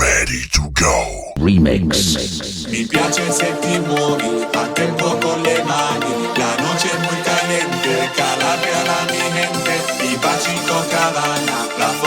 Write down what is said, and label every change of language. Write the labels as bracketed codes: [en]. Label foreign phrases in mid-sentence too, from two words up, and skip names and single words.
[en] ready to go. Remix. [it] Mi piace se ti muovi a tempo con le mani. [es] La noche es muy caliente, Calabria la mi gente. Y pa' Chico Cabana,